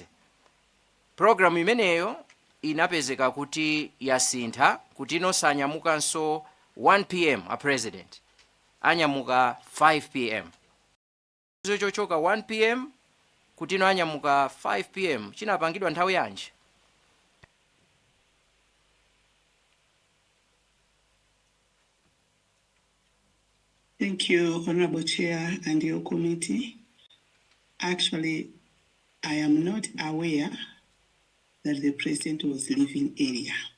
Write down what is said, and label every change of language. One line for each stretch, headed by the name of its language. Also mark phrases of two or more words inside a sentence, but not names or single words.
Nyanja: Programu imeneyo inapezeka kuti yasintha kuti inosanyamukanso 1 p.m. a president anyamuka 5 p.m. Chochoka 1 p.m. kuti ino anyamuka 5 p.m. chinapangidwa nthawi yanji?
English: Thank you, Honorable Chair and your committee. Actually, I am not aware that the President was leaving earlier.